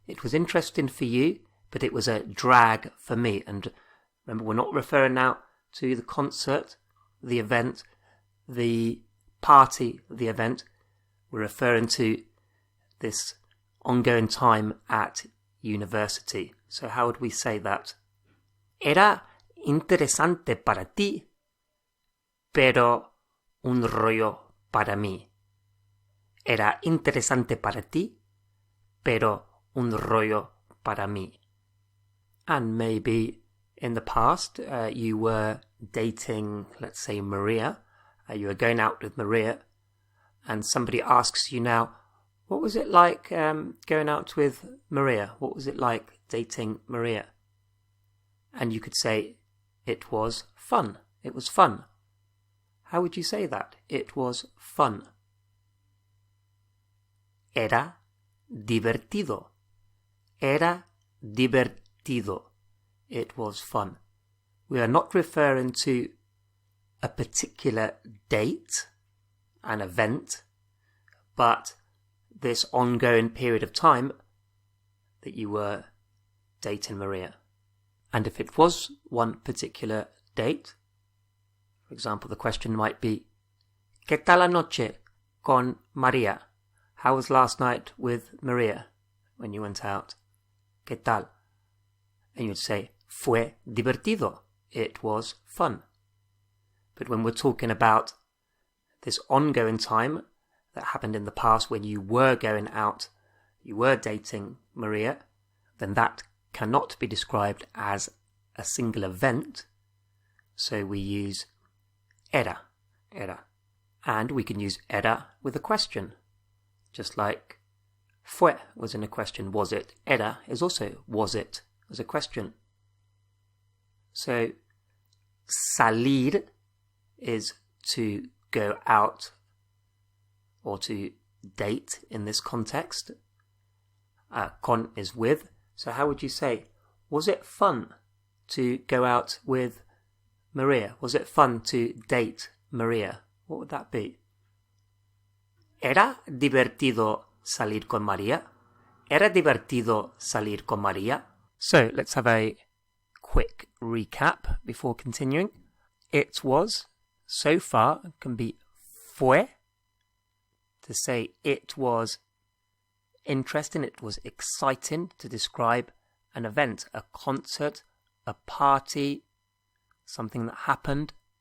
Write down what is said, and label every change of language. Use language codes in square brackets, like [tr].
[en] It was interesting for you, but it was a drag for me. And remember, we're not referring now to the concert, the event, the party, the event. We're referring to this ongoing time at university. So how would we say that? [es] Era interesante para ti, pero un rollo para mí. Era interesante para ti, pero un rollo para mí. [en] And maybe in the past you were dating, let's say, Maria. You were going out with Maria, and somebody asks you now, what was it like going out with Maria? What was it like dating Maria? And you could say, it was fun. It was fun. How would you say that? It was fun. [es] Era divertido. Era divertido. [en] It was fun. We are not referring to a particular date, an event, but this ongoing period of time that you were dating Maria. And if it was one particular date, for example, the question might be, [es] ¿Qué tal la noche con María? [en] How was last night with Maria when you went out? [es] ¿Qué tal? [en] And you'd say, [es] fue divertido. [en] It was fun. But when we're talking about this ongoing time that happened in the past when you were going out, you were dating Maria, then that cannot be described as a single event. So we use era. And we can use era with a question. Just like fue was in a question, was it? Era is also was it as a question. So salir is to go out or to date in this context. Con is with. So how would you say, was it fun to go out with Maria? Was it fun to date Maria? What would that be? [es] ¿Era divertido salir con María? ¿Era divertido salir con María? [en] So let's have a quick recap before continuing. It was, so far, can be fue. To say it was interesting, it was exciting, to describe an event, a concert, a party, something that happened.